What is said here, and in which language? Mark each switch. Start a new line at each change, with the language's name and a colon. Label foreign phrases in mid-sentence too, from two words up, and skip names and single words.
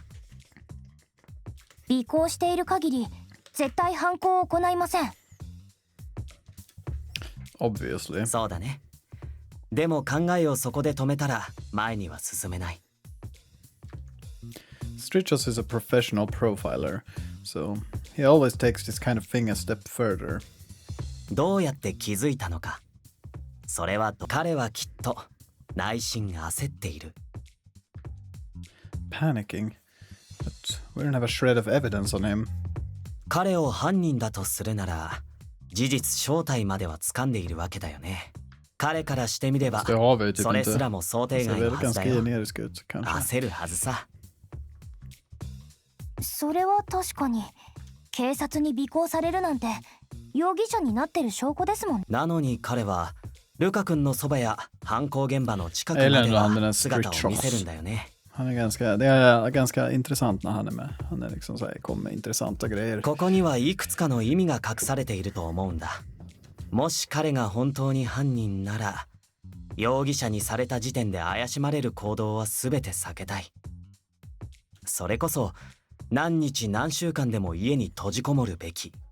Japanese: 尾行している限り絶対犯行を行いません。
English: Obviously.
Japanese: そうだね。でも考えをそこで止めたら前には進めない。
English: Strichos is a professional profiler, so he always takes this kind of thing a step further.
Japanese: どうやって気づいたのか。それは彼はきっと内心焦っている。
English: Panicking? But we don't have a shred of evidence on him.
Japanese: 彼を犯人だとするなら、事実正体までは掴んでいるわけだよね。彼からしてみれば
Swedish: Det har vi typ
Japanese: それす
Swedish: inte.
Japanese: らも想定
Swedish: Det
Japanese: 外
Swedish: ser
Japanese: の
Swedish: väl
Japanese: はずだ
Swedish: ganska
Japanese: よ。
Swedish: generisk ut kanske.
Japanese: 焦るはずさ。それは確かに警察に尾行されるなんて容疑者になってる証拠ですもん。なのに彼はルカ君のそばや犯行現場の近くま
Swedish: Eller
Japanese: で
Swedish: ändå han den
Japanese: は
Swedish: där
Japanese: 姿
English: street
Japanese: を見せるん
English: shots.
Japanese: だよね。
Swedish: Han är ganska, det är ganska intressant när han är med. Han är liksom så här, kommer med intressanta grejer.
Japanese: ここにはいくつかの意味が隠されていると思うんだ。もし彼が本当に犯人なら、容疑者にされた時点で怪しまれる行動は全て避けたい。それこそ何日何週間でも家に閉じこもるべき。